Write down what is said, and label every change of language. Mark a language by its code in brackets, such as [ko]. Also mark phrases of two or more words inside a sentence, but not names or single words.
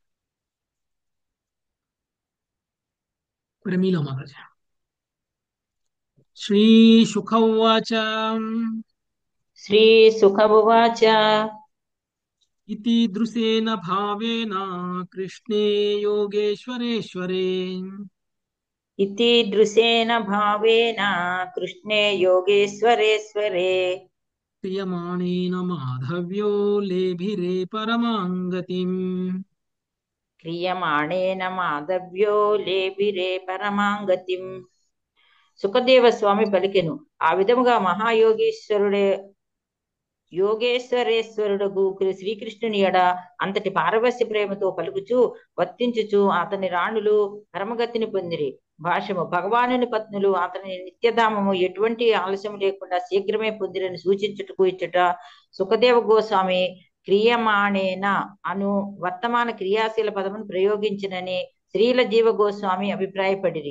[te] ప్రమీల మాతాజీ. [sa] శ్రీ శుకౌవాచ श्रीसुखमुवाच। ఇతి దృశేన భావేన కృష్ణే యోగేశ్వరేశ్వరే इति दृशेन भावेन कृष्णे योगेश्वरेश्वरे క్రియమాణేన మాధవ్యో లేభిరే పరమాంగతిం. क्रियमाणेन माधव्यो लेभिरे परमांगतिम्। [te] సుఖదేవ స్వామి పలికెను, ఆ విధముగా మహాయోగేశ్వరుడే యోగేశ్వరేశ్వరుడు శ్రీకృష్ణుని ఎడ అంతటి పారవస్య ప్రేమతో పలుకుచు వర్తించుచు అతని రాణులు పరమగతిని పొందిరి. భాష్యము: భగవానుని పత్నులు అతని నిత్యధామము ఎటువంటి ఆలస్యం లేకుండా శీఘ్రమే పొందిరని సూచించుటకు ఇచ్చట సుఖదేవ గోస్వామి క్రియమాణేన అను వర్తమాన క్రియాశీల పదమును ప్రయోగించినని శ్రీల జీవ గోస్వామి అభిప్రాయపడిరి.